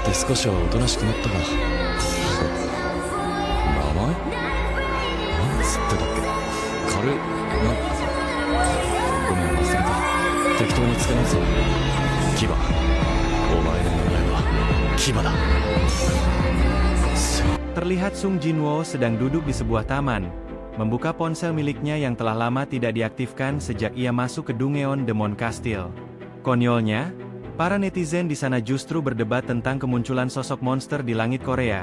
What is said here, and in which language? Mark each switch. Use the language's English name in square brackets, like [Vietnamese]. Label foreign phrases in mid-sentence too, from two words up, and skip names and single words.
[Japanese] 少しはおとなしくなったが。名前なんつってたっけ。ごめん、忘れた。適当につけ直そう。キバ、お前の名前はキバだ。 [Indonesian] Terlihat Sung Jinwoo sedang duduk di sebuah taman, membuka ponsel miliknya yang telah lama tidak diaktifkan sejak ia masuk ke Dungeon Demon Castle. Konyolnya, para netizen di sana justru berdebat tentang kemunculan sosok monster di langit Korea.